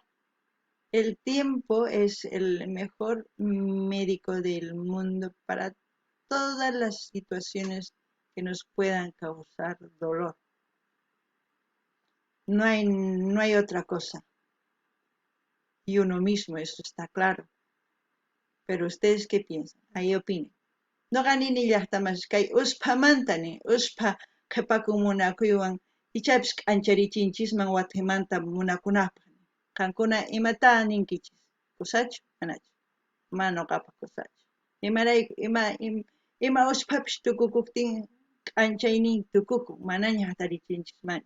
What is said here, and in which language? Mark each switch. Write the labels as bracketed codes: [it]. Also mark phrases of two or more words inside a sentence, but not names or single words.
[es] El tiempo es el mejor médico del mundo para todas las situaciones que nos puedan causar dolor. No hay otra cosa. Y uno mismo, eso está claro. Pero ustedes, ¿qué piensan? Ahí opinen. [qu] No ganini llaqtamas kay usphamantani, uspa qhipakumunakuywan ichapis k'ancharichinchikman wathimanta munakunapaq. Qankuna imata ninkichis? Kusachu manachu? Mana nuqapaq kusachu. Ima usphapish tukukuptin k'anchaynin tukukun, manaña hatarichinchismanchu.